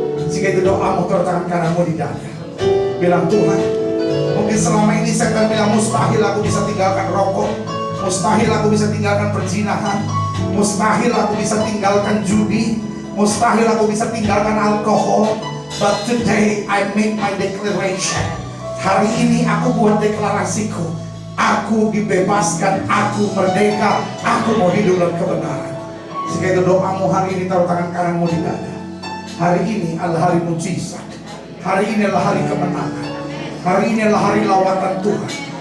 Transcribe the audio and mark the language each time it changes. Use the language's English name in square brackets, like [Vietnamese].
[Indonesian] Jika itu doamu, taruh tangan kananmu di dada. Bilang, Tuhan, mungkin selama ini saya akan bilang mustahil aku bisa tinggalkan rokok, mustahil aku bisa tinggalkan perzinahan, mustahil aku bisa tinggalkan judi, mustahil aku bisa tinggalkan alkohol. [English] But today I make my declaration. [Indonesian] Hari ini aku buat deklarasiku. Aku dibebaskan, aku merdeka, aku mau hidup dalam kebenaran. Jika itu doamu hari ini, taruh tangan kananmu di dada. Hari ini adalah hari mujizat. Hari ini adalah hari kemenangan. Hari ini adalah hari lawatan Tuhan.